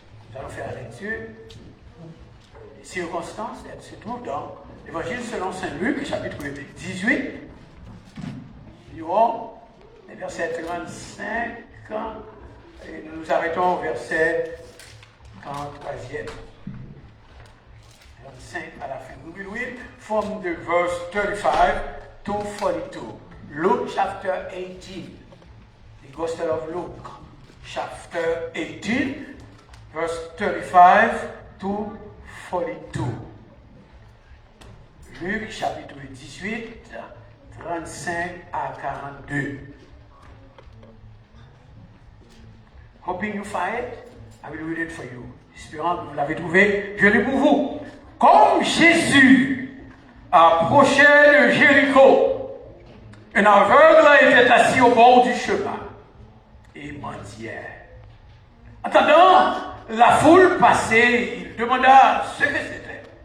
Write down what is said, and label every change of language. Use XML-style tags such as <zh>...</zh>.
<fr>Nous allons faire la lecture. Les circonstances, se trouvent dans l'Évangile selon Saint Luc, chapitre 18. Nous lirons les versets 35, et nous nous arrêtons au verset 43e. 35 à la fin.</fr> <en>We will read from the verse 35 to 42. Luke chapter 18. The Gospel of Luke chapter 18, verse 35 to 42.</en> <fr>Luc chapitre 18, 35 à 42.</fr> <en>Hoping you find it, I will read it for you.</en> <fr>Espérant que vous l'avez trouvé, je lis pour vous. Comme Jésus approchait de Jéricho, un aveugle était assis au bord du chemin et mendiait. Entendant la foule passer, il demanda ce que c'était.</fr>